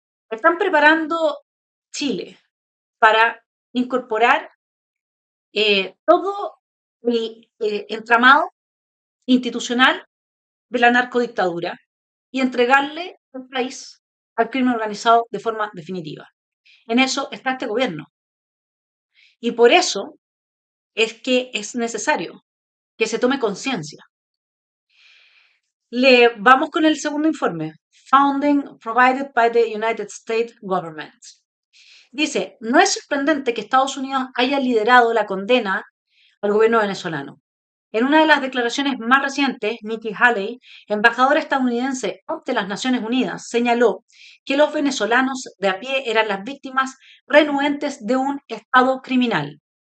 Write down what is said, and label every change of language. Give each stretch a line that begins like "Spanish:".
Spanish: Están preparando Chile para incorporar todo el entramado institucional de la narcodictadura y entregarle el país al crimen organizado de forma definitiva. En eso está este gobierno. Y por eso es que es necesario que se tome conciencia. Vamos con el segundo informe.
English: Funding provided by the United States Government.
Spanish: Dice, no es sorprendente que Estados Unidos haya liderado la condena al gobierno venezolano. En una de las declaraciones más recientes, Nikki Haley, embajadora estadounidense ante las Naciones Unidas, señaló que los venezolanos de a pie eran las víctimas renuentes de un Estado criminal.